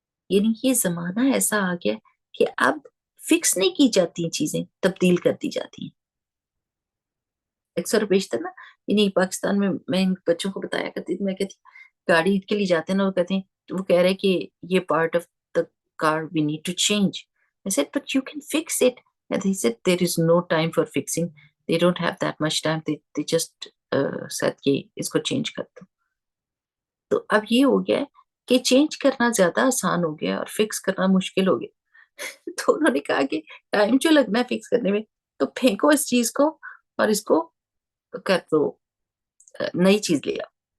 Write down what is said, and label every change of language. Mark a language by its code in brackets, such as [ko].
[ur] یعنی یہ زمانہ ایسا آ گیا کہ اب فکس نہیں کی جاتی چیزیں، تبدیل کر دی جاتی ہیں. اکثر و بیشتر نا، یعنی پاکستان میں ان بچوں کو بتایا کرتی تھی، میں کہتی گاڑی کے لیے جاتے ہیں نا، وہ کہتے ہیں، وہ کہہ رہے کہ یہ [en] Part of the car we need to change. I said, but you can fix it. And they said, there is no time for fixing. They don't have that much time. They just said [ur] کہ اس کو change کر دو. تو اب یہ ہو گیا ہے کہ change کرنا زیادہ آسان ہو گیا اور فکس کرنا مشکل ہو گیا. تو انہوں نے کہا کہ ٹائم جو لگنا ہے فکس کرنے میں، تو پھینکو اس چیز کو اور اس کو کر دو، نئی چیز لے آؤ.